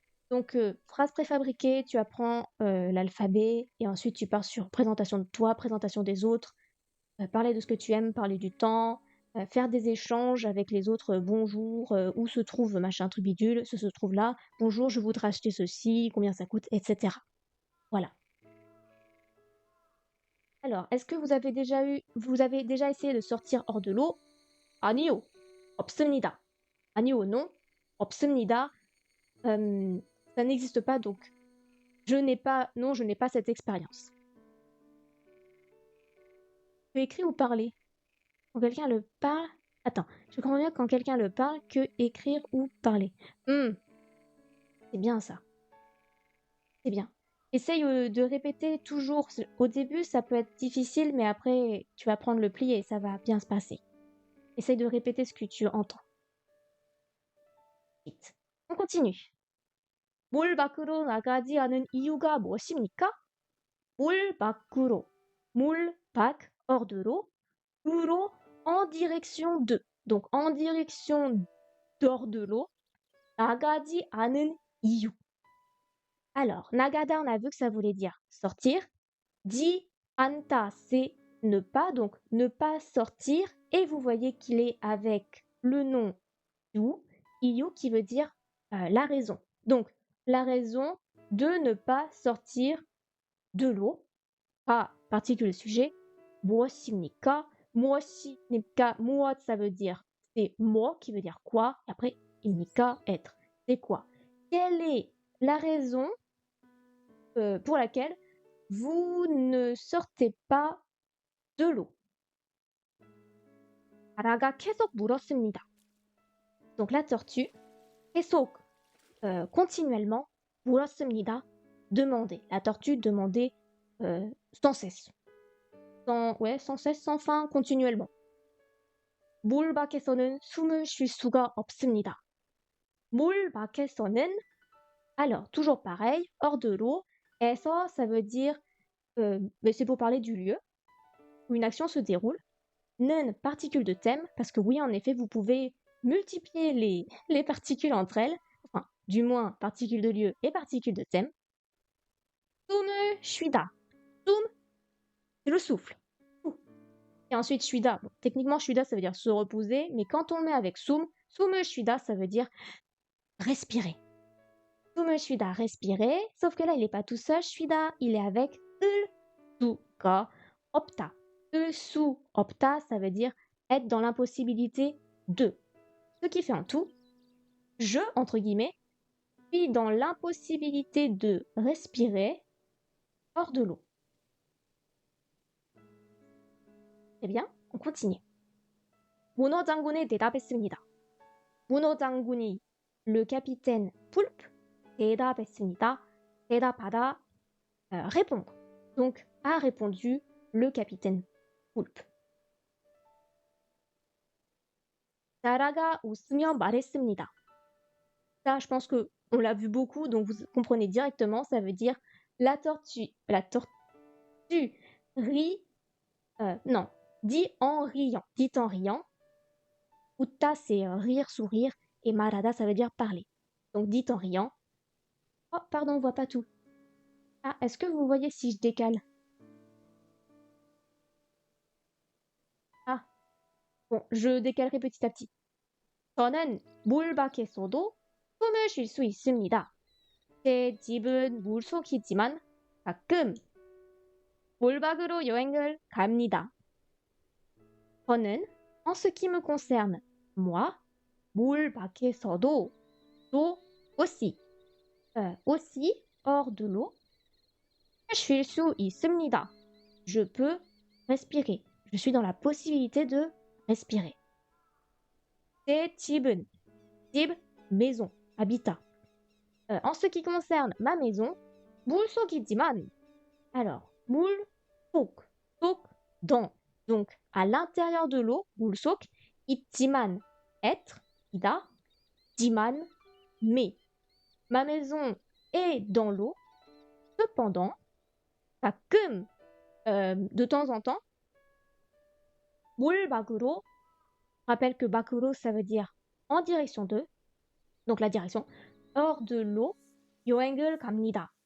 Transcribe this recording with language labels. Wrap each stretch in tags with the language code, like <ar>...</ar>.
<fr>Donc, phrase préfabriquée, tu apprends l'alphabet et ensuite tu pars sur présentation de toi, présentation des autres, parler de ce que tu aimes, parler du temps, faire des échanges avec les autres, bonjour, où se trouve machin truc bidule, ce se trouve là, bonjour, je voudrais acheter ceci, combien ça coûte, etc. Voilà. Alors, est-ce que vous avez déjà essayé de sortir hors de l'eau?</fr> <ko>아니요, 없습니다. 아니요,</ko> <fr>non,</fr> <ko>없습니다.</ko> <fr>Ça n'existe pas, donc je n'ai pas cette expérience. Tu écris ou parler? Quand quelqu'un le parle... Attends, je comprends bien quand quelqu'un le parle que écrire ou parler. C'est bien ça. C'est bien. Essaye de répéter toujours. Au début, ça peut être difficile, mais après, tu vas prendre le pli et ça va bien se passer. Essaye de répéter ce que tu entends. Vite. On continue.</fr> <ko>물 밖으로 나가지 않은 이유가 무엇입니까? 물 밖으로. 물 밖,</ko> <fr>hors de l'eau.</fr> <ko>으로,</ko> <fr>en direction de. Donc, en direction dehors de l'eau.</fr> <ko>나가지 않은 이유.</ko> <fr>Alors, nagada, on a vu que ça voulait dire sortir. Di anta, c'est ne pas, donc ne pas sortir. Et vous voyez qu'il est avec le nom you, iyu qui veut dire la raison. Donc, la raison de ne pas sortir de l'eau. Pas particule sujet.</fr> <ko>무엇입니까? 무엇입니까? 무엇,</ko> <fr>ça veut dire c'est moi qui veut dire quoi. Et après,</fr> <ko>입니까,</ko> <fr>être. C'est quoi? Quelle est la raison pour laquelle vous ne sortez pas de l'eau?</fr> <ko>다라가 계속 물었습니다.</ko> <fr>Donc la tortue,</fr> <ko>계속,</ko> <fr>continuellement,</fr> <ko>물었습니다,</ko> <fr>demander. La tortue demandait sans cesse. Sans cesse, sans fin, continuellement.</fr> <ko>물 밖에서는 숨을 쉴 수가 없습니다. 물 밖에서는,</ko> <fr>alors, toujours pareil, hors de l'eau.</fr> <ko>에서,</ko> <fr>ça veut dire, mais c'est pour parler du lieu où une action se déroule.</fr> <ko>는,</ko> <fr>particule de thème, parce que oui, en effet, vous pouvez multiplier les particules entre elles, enfin, du moins, particules de lieu et particules de thème.</fr> <ko>숨을 쉬다. 숨,</ko> <fr>c'est le souffle. Et ensuite,</fr> <ko>쉬다.</ko> <fr>Bon, techniquement, 쉬다, ça veut dire se reposer, mais quand on met avec</fr> <ko>숨을 쉬다,</ko> <fr>ça veut dire respirer.</fr> <ko>숨을 쉬다,</ko> <fr>respirer. Sauf que là, il n'est pas tout seul,</fr> <ko>쉬다,</ko> <fr>il est avec</fr> <ko>을 수가 없다. 을 수 없다,</ko> <fr>ça veut dire être dans l'impossibilité de. Ce qui fait en tout, je, entre guillemets, suis dans l'impossibilité de respirer hors de l'eau. Très bien, on continue.</fr> <ko>문어 장군이 대답했습니다. 문어 장군이,</ko> <fr>le capitaine Poulpe,</fr> <ko>대답했습니다. 대답하다,</ko> <fr>répondre. Donc, a répondu le capitaine Poulpe.</fr> <ko>나라가 웃으며 말했습니다.</ko> <fr>Ça, je pense que on l'a vu beaucoup, donc vous comprenez directement, ça veut dire la tortue rit, non, dit en riant. Utta, c'est rire, sourire, et marada, ça veut dire parler. Donc dit en riant. Oh, pardon, on voit pas tout. Ah, est-ce que vous voyez si je décale? Ah, bon, je décalerai petit à petit.</fr> <ko>저는 물 밖에서도 숨을 쉴 수 있습니다. 제 집은 물속이지만 가끔 물 밖으로 여행을 갑니다. 저는,</ko> <fr>en ce qui me concerne, moi,</fr> <ko>물 밖에서도,</ko> <fr>aussi, aussi, hors de l'eau,</fr> <ko>쉴 수 있습니다.</ko> <fr>Je peux respirer. Je suis dans la possibilité de respirer.</fr> <ko>제 집은, 집,</ko> <fr>maison, habitat. En ce qui concerne ma maison,</fr> <ko>물속이지만,</ko> <fr>alors,</fr> <ko>물속, 속,</ko> <fr>dans. Donc, à l'intérieur de l'eau,</fr> <ko>물속, 있지만,</ko> <fr>être, ida,</fr> <ko>지만,</ko> <fr>mais. Ma maison est dans l'eau, cependant,</fr> <ko>가끔,</ko> <fr>de temps en temps,</fr> <ko>물 밖으로,</ko> <fr>rappelle que</fr> <ko>밖으로,</ko> <fr>ça veut dire en direction de, donc la direction, hors de l'eau,</fr> <ko>여행을 갑니다.</ko>